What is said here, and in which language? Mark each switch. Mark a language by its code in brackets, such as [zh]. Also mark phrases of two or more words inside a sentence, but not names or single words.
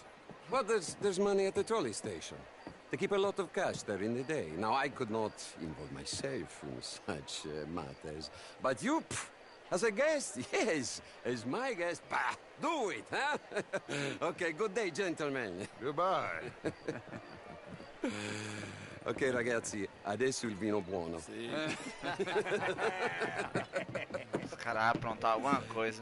[en] Well, there's money at the trolley station. They keep a lot of cash there in the day. Now, I could not involve myself in such matters. But you... As a guest? Yes. As my guest? Bah! Do it, huh? Okay, good day, gentlemen. Goodbye. [it] Ok, ragazzi, adesso il vino buono. Sì. [pt] Esse cara vai aprontar alguma coisa.